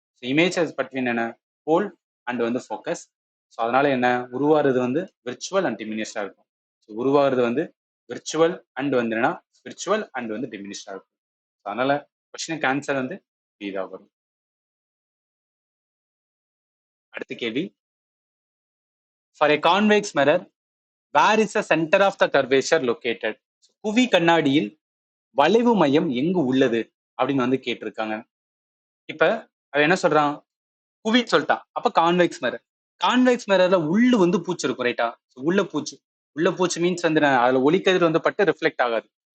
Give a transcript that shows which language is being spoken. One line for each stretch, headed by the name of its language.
Tamil: Image between என்ன, போல் and வந்து focus. So அதனால என்ன, உருவாகிறது வந்து விர்ச்சுவல் அண்ட் டிமினிஷ்டா இருக்கும். ஸோ உருவாகிறது வந்து விர்ச்சுவல் அண்ட் வந்து என்னன்னா விர்ச்சுவல் அண்ட் வந்து டிமினிஷ்டா இருக்கும். அதனால கொஸ்டினுக்கு ஆன்சர் வந்து பி தான் வரும். அடுத்த கேள்வி,
English: For a convex mirror where is the center of the curvature located?
Tamil: குவி கண்ணாடியில் வளைவு மையம் எங்கு உள்ளது அப்படின்னு வந்து கேட்டிருக்காங்க. இப்ப அவன் என்ன சொல்றான், குவி சொல்லிட்டான். அப்ப கான்வெக்ஸ் மிரர், கான்வெக்ஸ் மிரர்ல உள்ள வந்து பூச்சி இருக்கும் ரைட்டா. உள்ள பூச்சி, உள்ள பூச்சி மீன்ஸ் வந்து அதுல ஒளிக்கதிர் வந்து பட்டு ரிஃப்ளெக்ட் ஆகாது.